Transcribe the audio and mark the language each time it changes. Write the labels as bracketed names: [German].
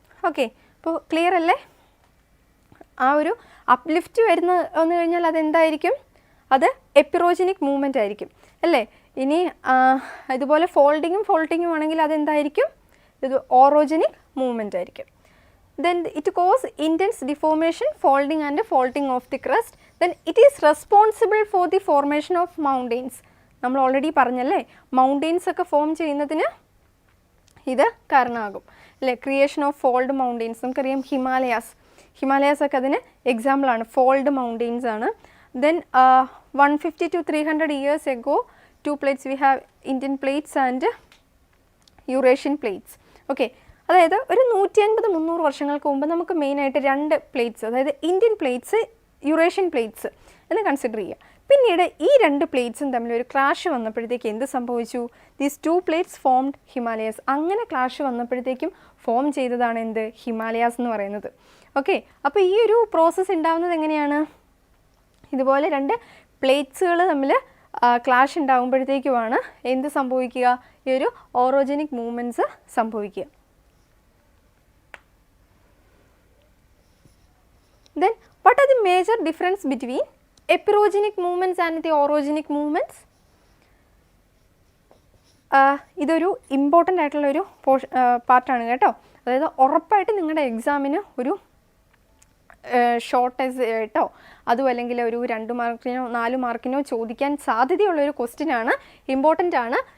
[Malayalam] Okay, അപ്പോൾ clear അല്ലേ? ആ ഒരു അപ്ലിഫ്റ്റ് വന്നു കഴിഞ്ഞാൽ അതെന്തായിരിക്കും? അത് എപ്പിറോജനിക് മൂവ്മെൻ്റ് ആയിരിക്കും അല്ലേ? ഇനി ഇതുപോലെ ഫോൾഡിങ്ങും ഫോൾട്ടിങ്ങും ആണെങ്കിൽ അതെന്തായിരിക്കും? ഇത് ഓറോജനിക് മൂവ്മെൻ്റ് ആയിരിക്കും. [English] Then it causes intense deformation, folding and faulting of the crust. Then it is responsible for the formation of mountains. [Malayalam] നമ്മൾ ഓൾറെഡി പറഞ്ഞല്ലേ മൗണ്ടെയിൻസ് ഒക്കെ ഫോം ചെയ്യുന്നതിന് ഇത് കാരണമാകും അല്ലേ. ക്രിയേഷൻ ഓഫ് ഫോൾഡ് മൗണ്ടെയിൻസ് നമുക്കറിയാം. ഹിമാലയാസ് ഒക്കെ അതിന് എക്സാമ്പിളാണ്, ഫോൾഡ് മൗണ്ടെയിൻസ് ആണ്. [English] Then 150 to 300 years ago 2 plates we have, Indian plates and Eurasian plates. [Malayalam] Okay, അതായത് ഒരു 150-300 വർഷങ്ങൾക്ക് മുമ്പ് നമുക്ക് മെയിനായിട്ട് 2 പ്ലേറ്റ്സ്, അതായത് ഇന്ത്യൻ പ്ലേറ്റ്സ്, യുറേഷ്യൻ പ്ലേറ്റ്സ് എന്ന് കൺസിഡർ ചെയ്യുക. പിന്നീട് ഈ 2 പ്ലേറ്റ്സും തമ്മിൽ ഒരു ക്ലാഷ് വന്നപ്പോഴത്തേക്ക് എന്ത് സംഭവിച്ചു? [English] These 2 plates formed Himalayas. [Malayalam] അങ്ങനെ ക്ലാഷ് വന്നപ്പോഴത്തേക്കും ഫോം ചെയ്തതാണ് എന്ത്? ഹിമാലയാസ് എന്ന് പറയുന്നത്. ഓക്കെ, അപ്പോൾ ഈ ഒരു പ്രോസസ്സ് ഉണ്ടാകുന്നത് എങ്ങനെയാണ്? ഇതുപോലെ 2 പ്ലേറ്റ്സുകൾ തമ്മിൽ ക്ലാഷ് ഉണ്ടാകുമ്പോഴത്തേക്കുമാണ് എന്ത് സംഭവിക്കുക? ഈ ഒരു ഓറോജനിക് മൂവ്മെൻറ്റ്സ് സംഭവിക്കുക. [English] Then what are the major difference between epirogenc movements and the orogenic movements? [Malayalam] ഇതൊരു ഇമ്പോർട്ടൻ്റ് ആയിട്ടുള്ള ഒരു പാർട്ടാണ് കേട്ടോ. അതായത് ഉറപ്പായിട്ട് നിങ്ങളുടെ എക്സാമിന് ഒരു ഷോർട്ടേജ് ആയിട്ടോ അതും അല്ലെങ്കിൽ ഒരു 2 മാർക്കിനോ 4 മാർക്കിനോ ചോദിക്കാൻ സാധ്യതയുള്ളൊരു ക്വസ്റ്റ്യൻ ആണ്, ഇമ്പോർട്ടൻ്റ് ആണ്.